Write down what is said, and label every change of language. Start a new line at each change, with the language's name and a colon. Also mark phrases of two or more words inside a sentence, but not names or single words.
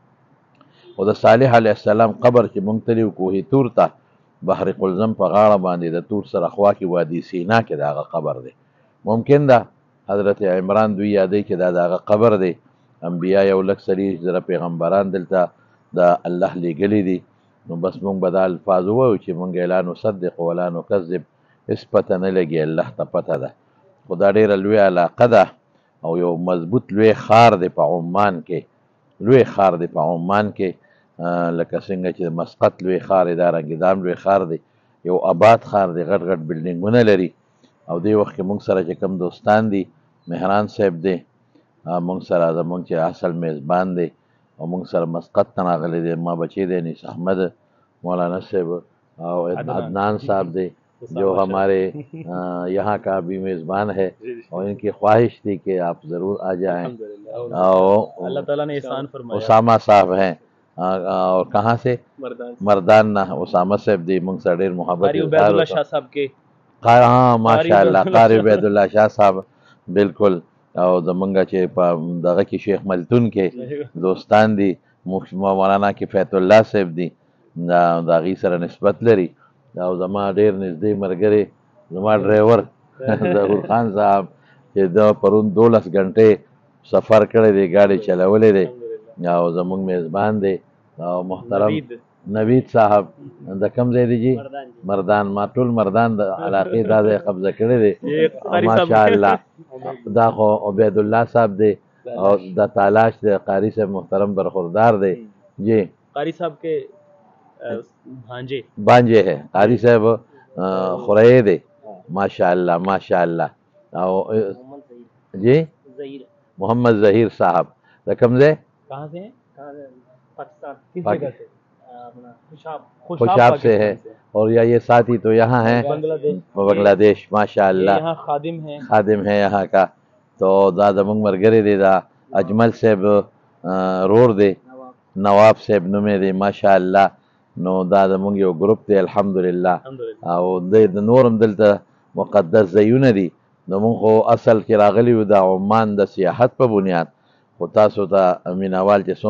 Pashto: او د صالح علیه السلام قبر چې مونږ تللی کوه تور ته بحر قلزم په غاړه باندې د تور سره خوا کې وادي سینا کې د هغه قبر دی. ممکن ده حضرت عمران دوی یادوي چې دا د هغه قبر دی. انبیا 140,000 پیغمبران دلته د الله لیږلي دي، نو بس مونږ به دا الفاظ ووایو چې مونږ
Arabic: لا نصدق ولا نکذب،
Pashto: هېڅ پته نه لګي، الله ته پته ده. خو دا ډېره لوی علاقه ده او یو مضبوط لوی ښار دی په عمان کې، لوی ښار دی په عمان کې، لکه څنګه چې مسقط لوی ښار دی دارنګې دا هم لوی ښار دی، یو آباد ښار دی، غټ غټ بلډینګونه لري. او دې وخت کې مونږ سره چې کوم دوستان دي، مهران صاحب دی مونږ سره، زمونږ چې اصل میزبان دی او مونږ سره مسقط ته راغلی دی، ما بچی دی انیس احمد مولانا صاحب او عدنان صاحب دی
Urdu: جو ہمارے یہاں کا بھی میزبان ہے اور ان کی خواہش تھی کہ آپ ضرور آ جائیں. اور اللہ تعالیٰ نے احسان فرمایا. اسامہ صاحب ہیں اور کہاں سے؟
Pashto: مردان نہ اسامہ صاحب دی مونږ سره ډېر محبت
Urdu: قاری عبید الله شاہ صاحب کے ہاں ماشاء اللہ قاری عبید الله شاہ صاحب بالکل.
Pashto: او زمونږ چې په دغه کې شیخ ملتون کې دوستان دي، مولانا کفایت الله صاحب دي، د هغې سره نسبت لري. او زما ډېر نږدې ملګری زما ډرایور ظهور خان صاحب چې د پرون 12 غنټې سفر کړی دی، ګاډي چلولی دی، او زمونږ میزبان دی او محترم نوید صاحب د کوم ځای دی جی؟ مردان. ما ټول مردان د علاقې دا ځای قبضه کړی دی ماشاء الله. دا خو عبید الله صاحب دی او د تالاش دی، قاری صاحب محترم برخوردار دی جی.
Urdu: قاری صاحب کے بانجے ہے،
Pashto: قاری صاحب خورے دے ماشاء اللہ ماشاء اللہ. او جی محمد ظہیر صاحب رقم دے
Urdu: کہاں سے ہیں؟ خوشاب سے ہے، اور یہ ساتھی تو یہاں ہیں بنگلہ دیش ماشاء اللہ، یہاں خادم ہے یہاں کا.
Pashto: تو دا زمونږ ملګری دی، دا اجمل صاحب رور دی، نواب صاحب نومې دی ماشاء الله. نو دا زمونږ یو ګروپ دی الحمدلله. او د نورم دلته مقدس ځایونه دي. نو مونږ خو اصل کې راغلي یو د عمان د سیاحت په بنیاد، خو تاسو ته مینوال چې څوم